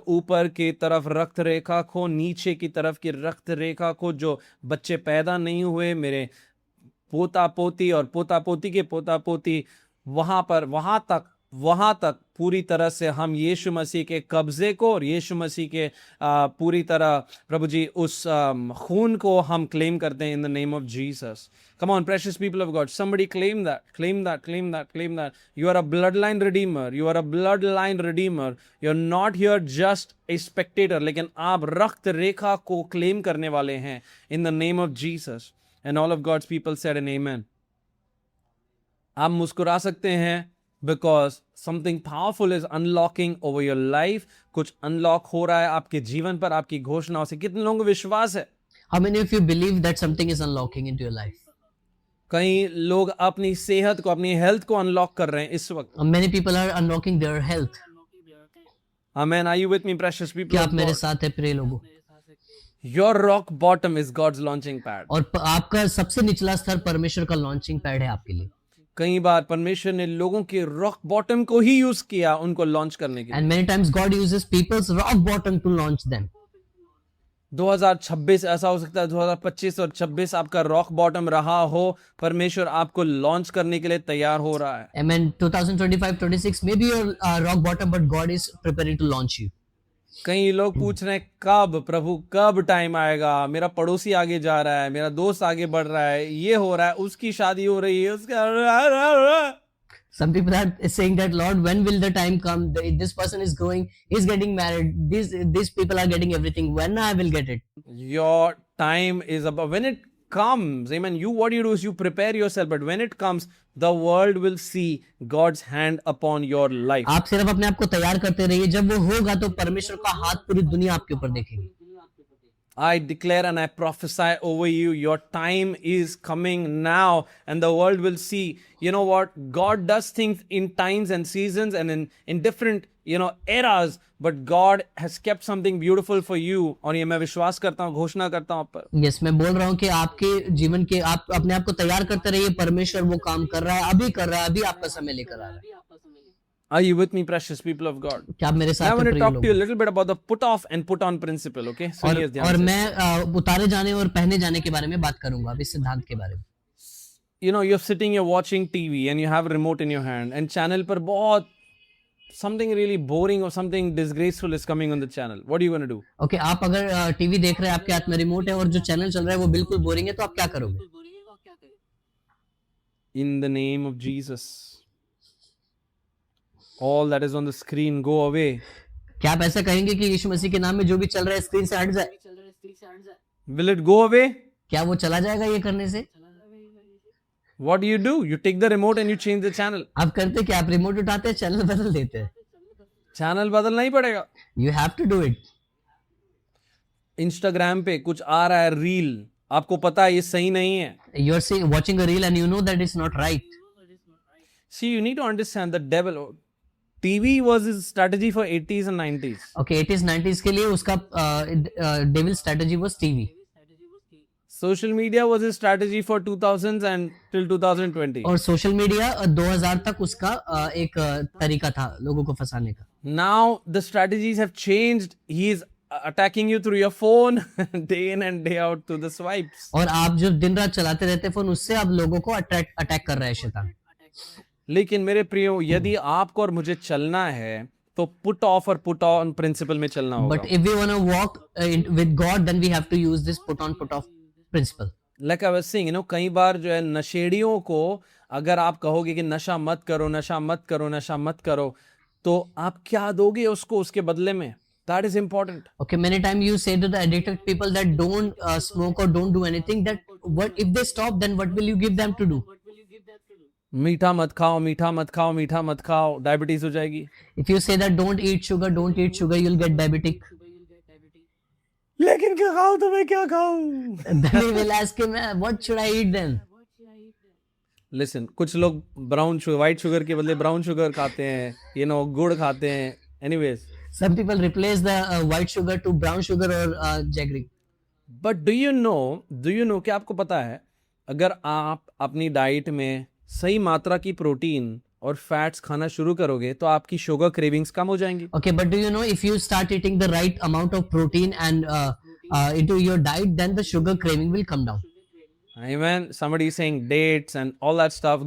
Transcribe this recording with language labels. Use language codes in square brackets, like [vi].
[hi] ऊपर की तरफ रक्त रेखा को, नीचे की तरफ की रक्त रेखा को, जो बच्चे पैदा नहीं हुए, मेरे पोता पोती और पोता पोती के पोता पोती, वहां तक पूरी तरह से हम यीशु मसीह के कब्जे को और यीशु मसीह के पूरी तरह प्रभु जी उस खून को हम क्लेम करते हैं in the name of Jesus. [en] Come on, precious people of God, somebody claim that, claim that, claim that, claim that. You are a bloodline redeemer. You are a bloodline redeemer. You're not here just a spectator, [hi] लेकिन आप रक्त रेखा को claim करने वाले हैं [en] in the name of Jesus. And all of God's people said an amen. [hi] आप मुस्कुरा सकते हैं [en] because something powerful is unlocking over your life. [hi] कुछ अनलॉक हो रहा है आपके जीवन पर आपकी घोषणाओं से। कितने लोगों को विश्वास है? [en] How many of you believe that something is unlocking into your life? कई लोग अपनी सेहत को, अपनी हेल्थ को अनलॉक कर रहे हैं इस वक्त। Many people are unlocking their health. Amen. Are you with me, precious people? [hi] क्या आप मेरे साथ हैं प्रिय लोगों? [en] Your rock bottom is God's launching pad. [hi] और आपका सबसे निचला स्तर परमेश्वर का लॉन्चिंग पैड है आपके लिए। कई बार परमेश्वर ने लोगों के रॉक बॉटम को ही यूज किया उनको लॉन्च करने के लिए। [en] And many times God uses people's rock bottom to launch them. [hi] 2026 ऐसा हो सकता है, 2025 और 26 आपका रॉक बॉटम रहा हो, परमेश्वर आपको लॉन्च करने के लिए तैयार हो रहा है। [en] Amen. 2025-26 may be your rock bottom, but God is preparing to launch you. [hi] कई लोग पूछ रहे हैं कब प्रभु, कब टाइम आएगा, मेरा पड़ोसी आगे जा रहा है, मेरा दोस्त आगे बढ़ रहा है, ये हो रहा है, उसकी शादी हो रही है, उसका। [en] Some people are saying that, Lord, when will the time come? This person is growing, he's getting married. These people are getting everything. When I will get it? Your time is about when it comes. Amen. What you do is you prepare yourself, but when it comes, the world will see God's hand upon your life. [hi] आप सिर्फ अपने आप को तैयार करते रहिए, जब वो होगा तो परमेश्वर का हाथ पूरी दुनिया आपके ऊपर देखेगी। [en] I declare and I prophesy over you, your time is coming now, and the world will see. You know what? God does things in times and seasons and in different, eras, but God has kept something beautiful for you. [hi] और ये मैं विश्वास करता हूँ, घोषणा करता हूँ आप पर। Yes, मैं बोल रहा हूँ कि आपके जीवन के आप अपने आप को तैयार करते रहिए, परमेश्वर वो काम कर रहा है, अभी कर रहा है, अभी आपका समय लेकर आ रहा है। [en] Are you with me, precious people of God? [hi] क्या आप मेरे साथ [en] I [hi] हैं [en] want to [hi] प्रिय [en] talk to you a [hi] लोगों? [en] little bit about the put off and put on principle, okay? [hi] सुनिए ध्यान और से। मैं उतारे जाने और पहने जाने के बारे में बात करूंगा, अब इस सिद्धांत के बारे में। [en] You're sitting, you're watching TV and you have a remote in your hand and channel [hi] पर बहुत [en] something really boring or something disgraceful is coming on the channel. What are you going to do? [hi] Okay, आप अगर TV देख रहे हैं, आपके हाथ में रिमोट है और जो चैनल चल रहा है वो बिल्कुल बोरिंग है, तो आप क्या करोगे? [en] In the name of Jesus, all that is on the screen go away. [hi] क्या आप ऐसा कहेंगे कि यीशु मसीह के नाम में जो भी चल रहा है स्क्रीन से हट जाए? [en] Will it go away? [hi] क्या वो चला जाएगा ये करने से? [en] What do? You take the remote and you change the channel. [hi] आप करते क्या? आप रिमोट उठाते हैं, चैनल बदल देते हैं। चैनल बदलना ही पड़ेगा। [en] You have to do it. [hi] Instagram पे कुछ आ रहा है रील, आपको पता है ये सही नहीं है। [en] You are watching a reel and you know that it's not right. See, you need to understand the devil. TV was his strategy for 80s and 90s. Okay, 80s 90s [hi] के लिए उसका [en] devil strategy was TV. Social media was his strategy for 2000s and till 2020. [hi] और social media 2000 तक उसका एक तरीका था लोगों को फंसाने का। [en] Now the strategies have changed. He is attacking you through your phone day in and day out through the swipes. [hi] और आप जो दिन रात चलाते रहते फोन, उससे अब लोगों को अटैक कर रहा है शैतान। लेकिन मेरे प्रियो, यदि आपको और मुझे चलना है तो पुट ऑफ और पुट ऑन प्रिंसिपल में चलना होगा। [en] But if we want to walk with God, then we have to use this put on put off principle. Like I was saying, [hi] कई बार जो है नशेड़ियों को अगर आप कहोगे कि नशा मत करो, नशा मत करो, नशा मत करो, तो आप क्या दोगे उसको उसके बदले में? [en] That is important. Okay, many times you say to the addicted people that don't smoke or don't do anything, that what if they stop, then what will you give them to do? [hi] मीठा मत खाओ, मीठा मत खाओ, मीठा मत खाओ, diabetes हो जाएगी. [en] If you say that don't eat sugar, you'll get diabetic. [hi] लेकिन क्या खाऊं तो मैं क्या खाऊं? [en] Then he will ask him, what should I eat then? Listen, [hi] कुछ लोग ब्राउन शुगर, व्हाइट शुगर के बदले ब्राउन शुगर खाते हैं, गुड़ खाते हैं. [en] Anyways, some people replace the white sugar to brown sugar or jaggery. But do you know [hi] क्या आपको पता है, अगर आप अपनी डाइट में सही मात्रा की प्रोटीन और फैट्स खाना शुरू करोगे तो आपकी शुगर क्रेविंग्स कम हो जाएंगी. [en] Okay, but do you know if you start eating the right amount of protein and into your diet, then the sugar craving will come down. Amen. Somebody is saying dates and all that stuff.